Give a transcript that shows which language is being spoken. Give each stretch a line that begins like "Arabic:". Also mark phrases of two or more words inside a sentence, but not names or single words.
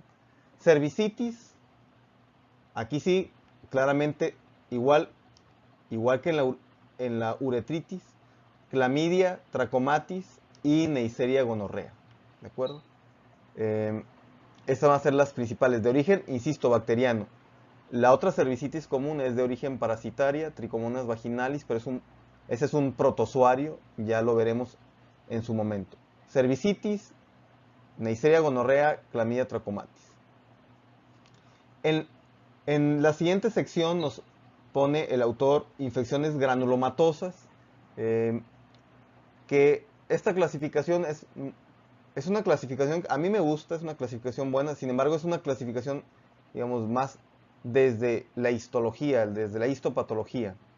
Spanish: Cervicitis, aquí sí, claramente, igual que en la uretritis, Clamidia, trachomatis y Neisseria gonorrea. ¿De acuerdo? Estas van a ser las principales. De origen, insisto, bacteriano. La otra cervicitis común es de origen parasitaria, Trichomonas vaginalis, pero ese es un protozoario, ya lo veremos en su momento. Cervicitis, Neisseria gonorrea, Clamidia trachomatis. En la siguiente sección nos pone el autor infecciones granulomatosas, que esta clasificación es una clasificación, a mí me gusta, es una clasificación buena, sin embargo es una clasificación, digamos, más desde la histología, desde la histopatología.